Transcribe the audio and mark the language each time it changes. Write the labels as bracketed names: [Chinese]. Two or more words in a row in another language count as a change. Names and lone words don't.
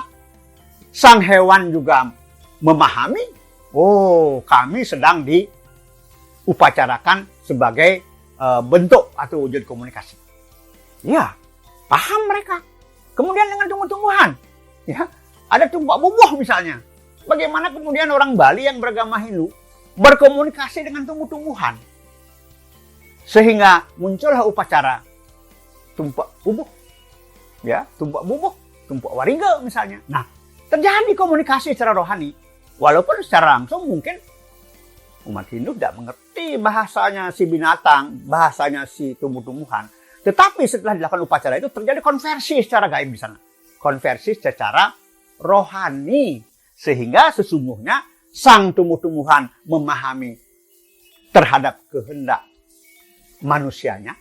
[Indonesian] Sang hewan juga memahami, oh kami sedang diupacarakan sebagai bentuk atau wujud komunikasi. Ya, paham mereka. Kemudian dengan tumbuh-tumbuhan, ya, ada tumpak bubuh misalnya. Bagaimana kemudian orang Bali yang beragama Hindu berkomunikasi dengan tumbuh-tumbuhan, sehingga muncullah upacara tumpak bubuh, ya, tumpak bubuh, tumpak wariga misalnya. Nah, terjadi komunikasi secara rohani, walaupun secara langsung mungkin umat Hindu tidak mengerti bahasanya si binatang, bahasanya si tumbuh-tumbuhan. Tetapi setelah dilakukan upacara itu terjadi konversi secara gaib di sana. Konversi secara rohani. Sehingga sesungguhnya sang tumbuh-tumbuhan memahami terhadap kehendak manusianya.